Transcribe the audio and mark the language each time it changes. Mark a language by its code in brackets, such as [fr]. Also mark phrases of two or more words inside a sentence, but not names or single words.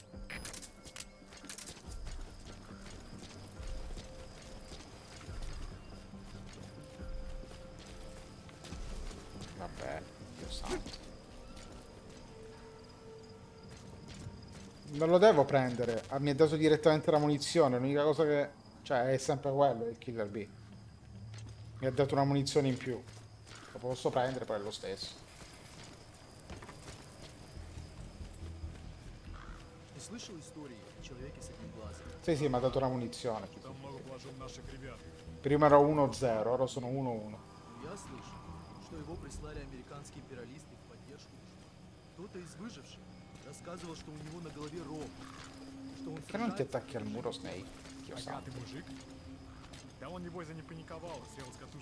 [it] Vabbè, Dio santo. Non lo devo prendere, mi ha dato direttamente la munizione, l'unica cosa che... cioè è sempre quello, il Killer B. Mi ha dato una munizione in più. Lo posso prendere, poi è lo stesso. [ru] Ты слышал истории о человеке с одним глазом? [it] Sì, sì, mi ha dato una munizione. [ru] Там много вложил наших ребят. [it] Prima ero 1-0, ora sono 1-1. [ru] Я слышал, что его прислали американские империалисты в поддержку. Кто-то из выживших рассказывал, что у него на голове рог, что он [it] Che non ti [ru] сражается. [it] attacchi al muro, Snake? Dio santo. [ru] Богатый мужик? Да он, небось, не паниковал, сел с катушек.